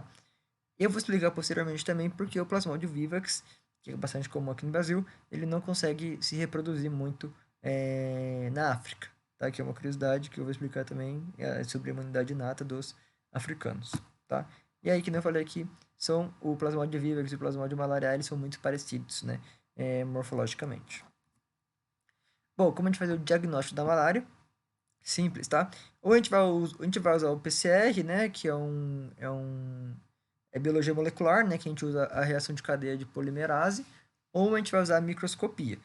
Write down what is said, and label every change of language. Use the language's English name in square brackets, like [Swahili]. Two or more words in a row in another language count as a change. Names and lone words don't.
[Portuguese] Eu vou explicar posteriormente também porque o plasmódio vivax, que é bastante comum aqui no Brasil, ele não consegue se reproduzir muito na África, tá? Que é uma curiosidade que eu vou explicar também sobre a imunidade inata dos africanos, tá? E aí, que eu falei aqui, são o plasmódio vivax e o plasmódio malarial, eles são muito parecidos, né? Morfologicamente. Bom, como a gente faz o diagnóstico da malária? Simples, tá? Ou a gente vai usar o PCR, né? Que é biologia molecular, né, que a gente usa a reação de cadeia de polimerase, ou a gente vai usar a microscopia.